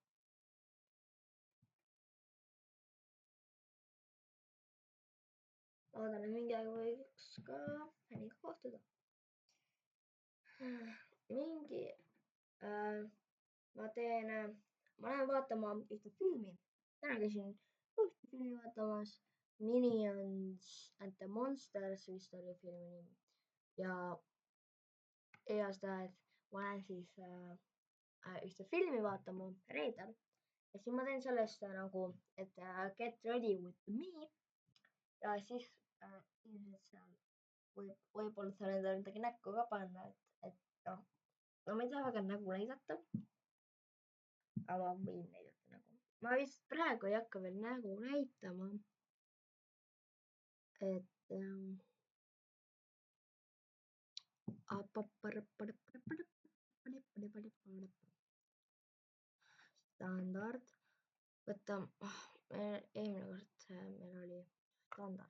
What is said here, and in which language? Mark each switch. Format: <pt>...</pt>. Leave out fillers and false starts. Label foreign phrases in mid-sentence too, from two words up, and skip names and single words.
<et>Loodan, et mingi aeg võiks ka Häniga kohtuda. Ma lähen vaatama ühte filmi. Täna käisin ühte filmi vaatamas. Minions and the Monsters vist oli filmi nimi. Ja igastahes ma lähen siis ühte filmi vaatama reedel. Ja siis ma teen sellest nagu, et</et> <en>get ready with me.</en> <et>Ja siis ilmselt seal võib-olla seal endale midagi näkku ka panna, et noh, ma ei taha väga nägu näidata, aga ma võin näidata nägu. Ma vist praegu ei hakka veel nägu näitama, et standard, võta, eelmine kord meil oli standard.</et>